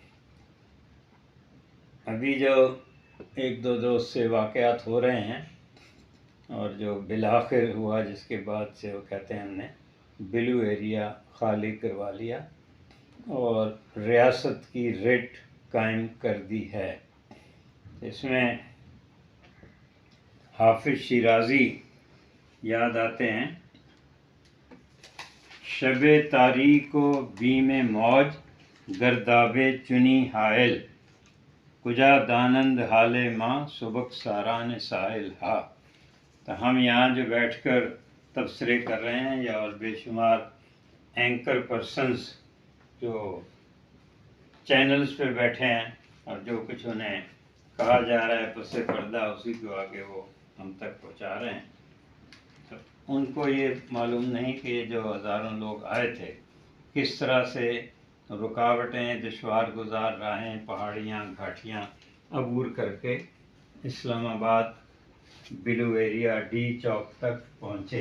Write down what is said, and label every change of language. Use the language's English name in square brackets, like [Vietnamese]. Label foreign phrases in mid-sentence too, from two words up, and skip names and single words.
[Urdu] ابھی جو 1-2 روز سے واقعات ہو رہے ہیں اور جو بالآخر ہوا، جس کے بعد سے وہ کہتے ہیں ہم نے بلو ایریا خالی کروا لیا اور ریاست کی ریٹ قائم کر دی ہے۔ اس میں حافظ شیرازی یاد آتے ہیں۔ [Persian] شب تاریک و بیم موج گرداب چنی حائل، کجا دانند حال ماں سبک ساران ساحل ہا۔ [Urdu] تو ہم یہاں جو بیٹھ کر تبصرے کر رہے ہیں یا اور بے شمار [English] anchor persons [Urdu] جو چینلز پہ بیٹھے ہیں اور جو کچھ انہیں کہا جا رہا ہے پس پردہ اسی کو آگے وہ ہم تک پہنچا رہے ہیں، تو ان کو یہ معلوم نہیں کہ یہ جو ہزاروں لوگ آئے تھے کس طرح سے رکاوٹیں، دشوار گزار راہیں، پہاڑیاں، گھاٹیاں عبور کر کے اسلام آباد بلو ایریا ڈی چوک تک پہنچے۔